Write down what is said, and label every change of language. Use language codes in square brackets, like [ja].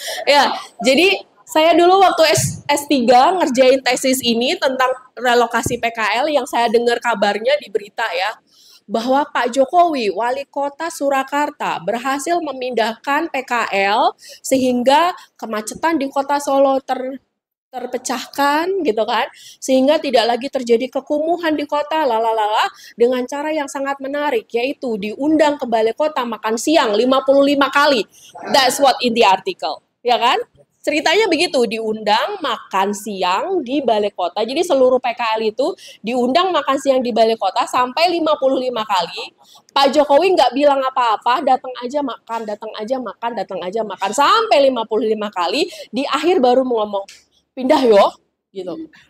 [id] Ya, jadi saya dulu waktu S3 ngerjain tesis ini tentang relokasi PKL yang saya dengar kabarnya di berita ya, bahwa Pak Jokowi, wali kota Surakarta, berhasil memindahkan PKL sehingga kemacetan di kota Solo terpecahkan gitu kan, sehingga tidak lagi terjadi kekumuhan di kota lalalala dengan cara yang sangat menarik, yaitu diundang ke balai kota makan siang 55 kali. [en] That's what in the article, [id] ya kan? Ceritanya begitu, diundang makan siang di balai kota. Jadi seluruh PKL itu diundang makan siang di balai kota sampai 55 kali. Pak Jokowi nggak bilang apa-apa, datang aja makan, datang aja makan, datang aja makan. Sampai 55 kali, di akhir baru ngomong, pindah yo, gitu.